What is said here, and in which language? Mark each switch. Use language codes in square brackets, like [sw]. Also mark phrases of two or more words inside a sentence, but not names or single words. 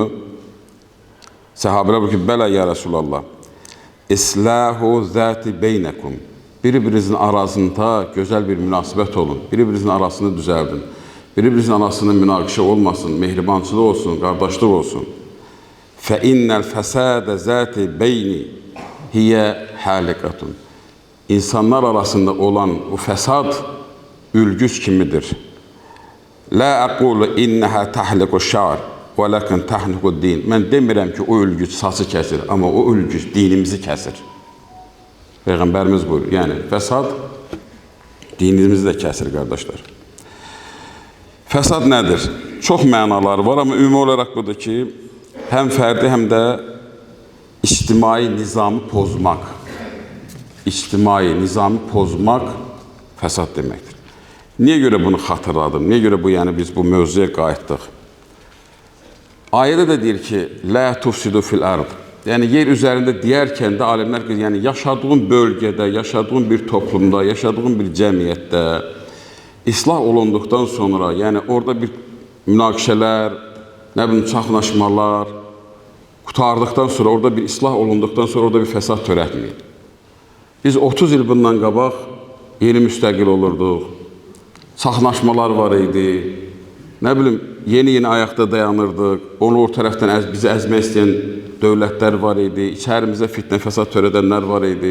[az] Səhabələr buyurur ki, [ar] بلى يا رسول الله. إصلاح ذات بينكم. [az] Bir-birinizin arasında gözəl bir münasibət olun. Bir-birinizin arasını düzəldin. Bir-birinizin arasında münaqişə olmasın, mehribançılıq olsun, qardaşlıq olsun. [ar] فَاِنَّ الْفَسَادَ ذَاتِ بَيْنِ هِيَ حَالِقَةٌ. [az] İnsanlar arasında olan o fesad ülgüc kimidir. [ar] لَا أَقُولُ اِنَّهَا تَحْلِقُ الشَّعْرِ وَلَكِنْ تَحْلِقُ الدِّينِ. [az] Mən demirəm ki, o ülgüc saçı kəsir, amma o ülgüc dinimizi kəsir. Peyğəmbərimiz buyurur. Yəni, fesad dinimizi də kəsir, qardaşlar. Fesad nədir? Çox mənaları var, amma ümumi olaraq budur ki, [tr] hem ferdi hem de içtimai nizamı pozmak. İçtimai nizamı pozmak fesat demektir. Niye göre bunu hatırladım? Niye göre bu, yani biz bu mövzuya qayıtdıq? Ayette de deyir ki, [ar] لا تفسدوا في الأرض. [tr] Yani yer üzerinde diyerken de alimler, yani yaşadığın bölgede, yaşadığın bir toplumda, yaşadığın bir cemiyette ıslah olunduktan sonra, [az] yani orada bir münaqişələr, nə bilim, çaxnaşmalar qutardıqdan sonra, orada bir ıslah olunduqdan sonra orada bir fesat törətməyin. Biz 30 il bundan qabaq yeni müstəqil olurduq, çaxnaşmalar var idi, nə bilim, yeni ayaqda dayanırdıq, onu o tərəfdən bizi əzmək istəyən dövlətlər var idi, içərimizdə fitnə fesat törədənlər var idi.